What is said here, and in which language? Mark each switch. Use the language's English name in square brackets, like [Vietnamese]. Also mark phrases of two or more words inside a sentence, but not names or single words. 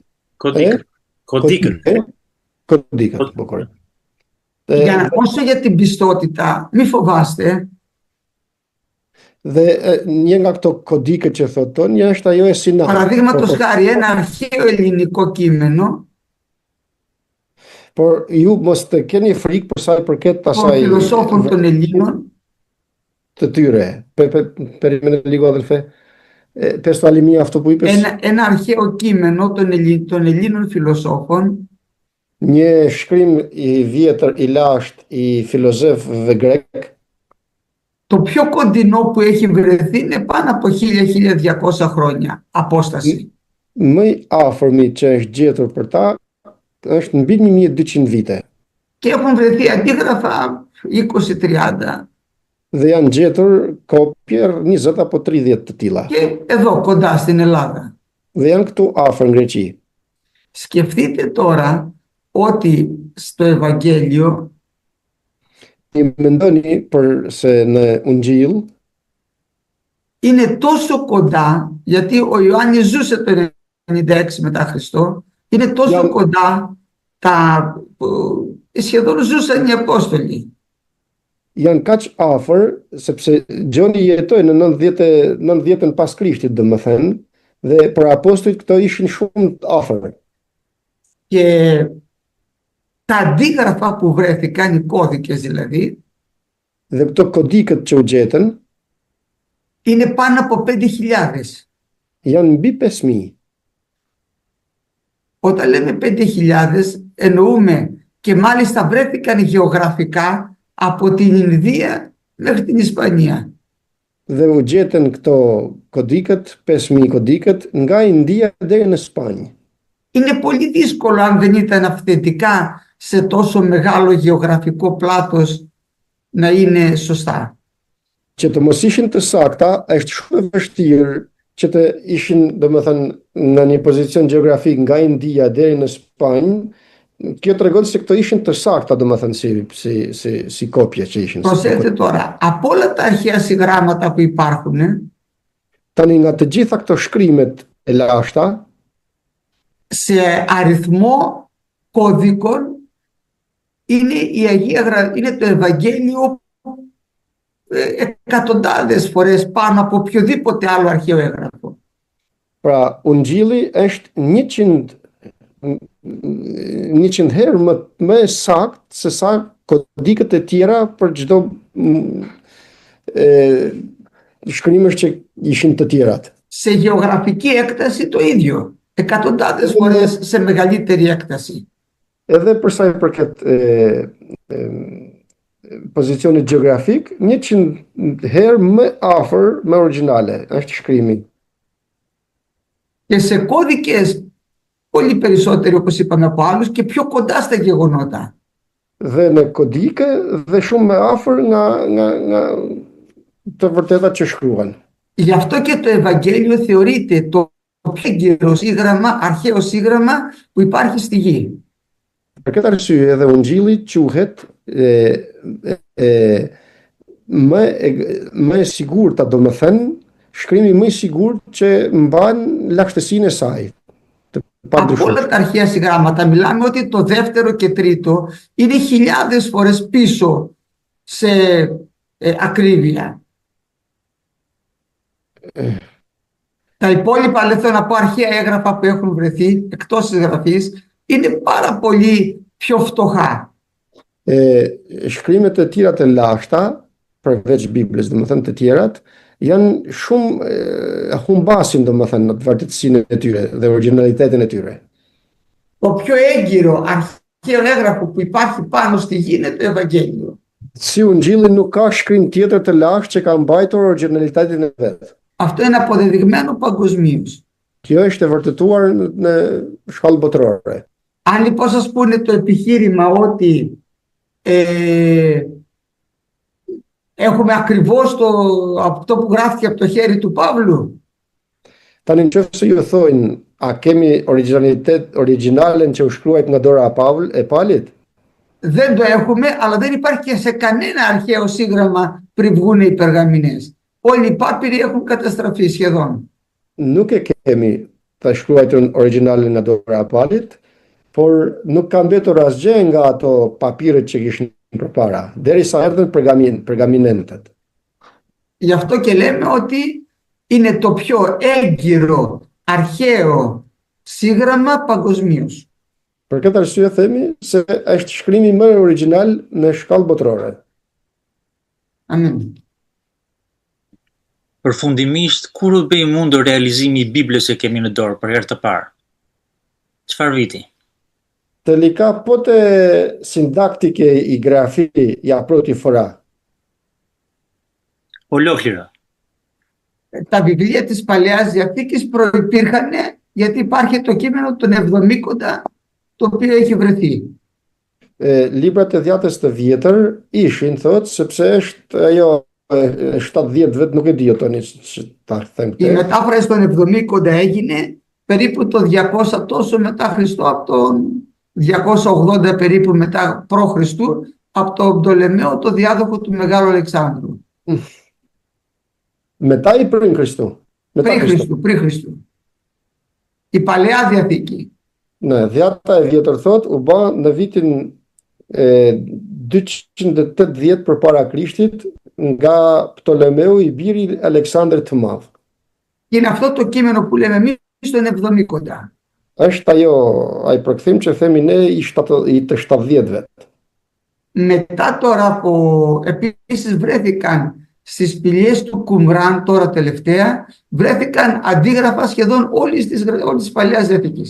[Albanian] Kodikët, bukur. [Greek] Όσο για την πιστότητα, μη φοβάστε. [Albanian] Dhe një nga këto kodike që thoton, një është ajo e Sinait. [Greek] Παραδείγματος χάρη, ένα αρχαίο ελληνικό κείμενο. [Albanian] Por ju mos të keni frikë për sa i përket asaj. [Greek] Των φιλοσόφων των Ελλήνων. [Albanian] Të tyre. [Greek] Περίμενε λίγο, αδελφέ. Πες το άλλη μία αυτό που είπες. Ένα αρχαίο κείμενο των Ελλήνων φιλοσόφων. [Albanian] Një shkrim i vjetër i lashtë i filozofëve grek. [Greek] Το πιο κοντινό που έχει βρεθεί είναι πάνω από 1000-1200 χρόνια απόσταση. [Albanian] Më i afërmi që është gjetur për ta është mbi 1200 vite. [Greek] Και έχουν βρεθεί αντίγραφα 20-30 [Albanian] Dhe janë gjetur kopje 20 apo 30 të tilla. [Greek] και εδώ κοντά στην Ελλάδα. [Albanian] Dhe janë këtu afër në Greqi. [Greek] Σκεφτείτε τώρα ότι στο Ευαγγέλιο [Albanian] Mendoni për se në Ungjil [Greek] είναι τόσο κοντά, γιατί ο Ιωάννης ζούσε το 96 μετά Χριστό, είναι τόσο κοντά σχεδόν ζούσαν οι Απόστολοι. [Albanian] janë kaq afër sepse Gjoni jetoi në 90-ën pas Krishtit, domethënë, dhe për apostujt këto ishin shumë të afër. [Greek] Και τα αντίγραφα που βρέθηκαν, οι κώδικες δηλαδή, [Albanian] Dhe këto kodikët që u gjetën [Greek] είναι πάνω από 5.000. [Albanian] janë mbi 5.000. [Greek] Όταν λέμε 5.000 εννοούμε και μάλιστα βρέθηκαν γεωγραφικά από την Ινδία μέχρι την Ισπανία. [Albanian] Dhe u gjetën këto kodikët, 5.000 kodikët nga India deri në Spanjë. [Greek] Είναι πολύ δύσκολο αν δεν ήταν αυθεντικά σε τόσο μεγάλο γεωγραφικό πλάτος να είναι σωστά. [Albanian] Që të mos ishin të sakta, është shumë e vështirë që të ishin, domethënë, në një pozicion gjeografik nga India deri në Spanjë. Kjo tregon se këto ishin të sakta, domethënë, si kopje që ishin. [Greek] Προσέξτε τώρα, από όλα τα αρχαία συγγράμματα που υπάρχουν, [Albanian] Tani nga të gjitha këto shkrimet e lashta, [Greek] σε αριθμό κώδικων είναι το Ευαγγέλιο εκατοντάδες φορές πάνω από οποιοδήποτε άλλο αρχαίο έγγραφο. [Albanian] pra Ungjilli është 100 herë më sakt se sa kodikët e tjera për çdo shkrimesh që ishin të tjerat. [Greek] Σε γεωγραφική έκταση το ίδιο. Εκατοντάδες φορές σε μεγαλύτερη έκταση. [Albanian] Edhe për sa i përket pozicionit gjeografik, 100 herë më afër me origjinale është shkrimi. [Greek] Και σε κώδικες πολύ περισσότερο, όπως είπαμε, από άλλους και πιο κοντά στα γεγονότα. [Albanian] Dhe në kodike dhe shumë më afër nga të vërtetat që shkruan. [Greek] Γι' αυτό και το Ευαγγέλιο θεωρείται το πιο έγκυρο σύγγραμμα, αρχαίο σύγγραμμα που υπάρχει στη γη. [Albanian] Për këtë arsye edhe Ungjilli quhet më e sigurta, domethënë shkrimi më i sigurt që mban lakshtësinë e saj. [Greek] Από όλα τα αρχαία συγγράμματα μιλάμε ότι το δεύτερο και τρίτο είναι χιλιάδες φορές πίσω σε ακρίβεια. Τα υπόλοιπα, θέλω να πω, αρχαία έγγραφα που έχουν βρεθεί εκτός της γραφής είναι πάρα πολύ πιο φτωχά. [Albanian] Shkrimet e tjera të lashta, përveç Biblës, domethënë të tjerat, janë shumë humbasin, domethënë, në të vërtetësinë e tyre dhe originalitetin e tyre. [Greek] Το πιο έγκυρο αρχαίο έγγραφο που υπάρχει πάνω στη γη είναι το Ευαγγέλιο. [Albanian] Si Ungjilli nuk ka shkrim tjetër të lashtë që ka mbajtur originalitetin e vet. [Greek] Αυτό είναι αποδεδειγμένο παγκοσμίως. [Albanian] Kjo është e vërtetuar në shkallë botërore. [Greek] Αν λοιπόν σας πούνε το επιχείρημα ότι έχουμε ακριβώς αυτό που γράφτηκε από το χέρι του Παύλου, [Albanian] Tani nëse ju thojnë, a kemi originalen që u shkruajt nga dora e Palit? [Greek] δεν το έχουμε, αλλά δεν υπάρχει και σε κανένα αρχαίο σύγγραμμα πριν βγουν οι περγαμηνές. Όλοι οι πάπυροι έχουν καταστραφεί σχεδόν. [Albanian] Nuk e kemi të shkruajtur originalen nga dora e Palit, por nuk ka mbetur asgjë nga ato papirët që kishin përpara, derisa erdhën pergaminentët. [Greek] Γι' αυτό και λέμε ότι είναι το πιο έγκυρο αρχαίο σύγγραμμα παγκοσμίως. [Albanian] Për këtë arsye themi se është shkrimi më original në shkallë botërore. Amen. Përfundimisht, kur u bëi mundur realizimi i Biblës që kemi në dorë për herë të parë? Çfarë viti? [Greek] Τελικά πότε συντάχθηκε η γραφή, η απρότη φορά? ολόκληρα. Τα βιβλία της Παλαιάς Διαθήκης προϋπήρχαν γιατί υπάρχει το κείμενο των 70 το οποίο έχει βρεθεί. [Albanian] Librat e Dhjatës të Vjetër ishin, thot, sepse është ajo 70 vet, nuk e di tani që ta them [Greek] Η [Albanian] këtë. [Greek] μετάφραση των 70 έγινε περίπου το 200 τόσο μετά Χριστό, από το 280 περίπου μετά π.Χ. από τον Πτολεμαίο, το διάδοχο του Μεγάλου Αλεξάνδρου. Μετά ή πριν Χριστού? Μετά Πριν Χριστού. Η Παλαιά Διαθήκη. Ναι, [Albanian] Dhjata e Vjetër thot u bë në vitin 280 përpara Krishtit nga Ptolemeu i biri Aleksandrit të Madh. [Greek] Είναι αυτό το κείμενο που λέμε εμείς των 70. [Albanian] Është ai përkthim që themi ne i të 70-vet. [Greek] Μετά τώρα που επίσης βρέθηκαν στις σπηλιές του Κουμράν, τώρα τελευταία, βρέθηκαν αντίγραφα σχεδόν όλης της Παλαιάς Διαθήκης.